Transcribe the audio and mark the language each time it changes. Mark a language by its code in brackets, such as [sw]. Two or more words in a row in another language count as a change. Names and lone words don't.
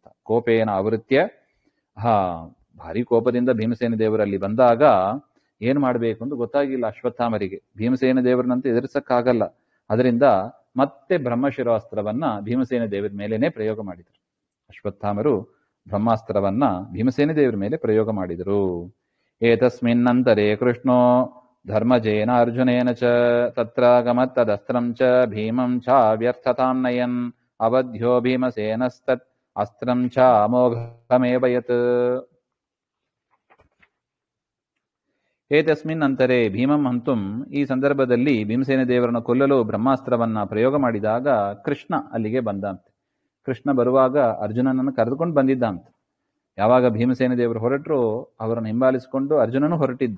[sa] ಕೋಪೇನ ಆವೃತ್ಯ, [kn] ಭಾರಿ ಕೋಪದಿಂದ ಭೀಮಸೇನ ದೇವರಲ್ಲಿ ಬಂದಾಗ ಏನ್ ಮಾಡ್ಬೇಕು ಅಂತ ಗೊತ್ತಾಗಿಲ್ಲ ಅಶ್ವತ್ಥಾಮರಿಗೆ. ಭೀಮಸೇನ ದೇವರನ್ನಂತೂ ಎದುರಿಸಕ್ಕಾಗಲ್ಲ. ಅದರಿಂದ ಮತ್ತೆ ಬ್ರಹ್ಮಶಿರಾಸ್ತ್ರವನ್ನ ಭೀಮಸೇನ ದೇವರ ಮೇಲೇನೆ ಪ್ರಯೋಗ ಮಾಡಿದರು. ಅಶ್ವತ್ಥಾಮರು ಬ್ರಹ್ಮಾಸ್ತ್ರವನ್ನ ಭೀಮಸೇನ ದೇವರ ಮೇಲೆ ಪ್ರಯೋಗ ಮಾಡಿದರು. [sa] ಏತಸ್ಮಿನ್ನಂತರೇ ಕೃಷ್ಣೋ ಧರ್ಮಜೇನ ಅರ್ಜುನೇನ ಚ ತತ್ರಾಗಮತ್ ತದಸ್ತ್ರಂ ಚ ಭೀಮಂ ಚ ವ್ಯರ್ಥತಾಂ ನಯನ್ ಅವಧ್ಯ ಭೀಮಸೇನಸ್ತತ್ ಅಸ್ತ್ರಂ ಚ ಅಮೋಘಮೇವ ಯತ್. ಏತಸ್ಮಿನ್ ಅಂತರೇ ಭೀಮಂ ಹಂತುಂ, [kn] ಈ ಸಂದರ್ಭದಲ್ಲಿ ಭೀಮಸೇನ ದೇವರನ್ನು ಕೊಲ್ಲಲು ಬ್ರಹ್ಮಾಸ್ತ್ರವನ್ನ ಪ್ರಯೋಗ ಮಾಡಿದಾಗ ಕೃಷ್ಣ ಅಲ್ಲಿಗೆ ಬಂದಂತೆ. ಕೃಷ್ಣ ಬರುವಾಗ ಅರ್ಜುನನನ್ನು ಕರೆದುಕೊಂಡು ಬಂದಿದ್ದಂತೆ. ಯಾವಾಗ ಭೀಮಸೇನ ದೇವರು ಹೊರಟರು ಅವರನ್ನು ಹಿಂಬಾಲಿಸಿಕೊಂಡು ಅರ್ಜುನನು ಹೊರಟಿದ್ದ.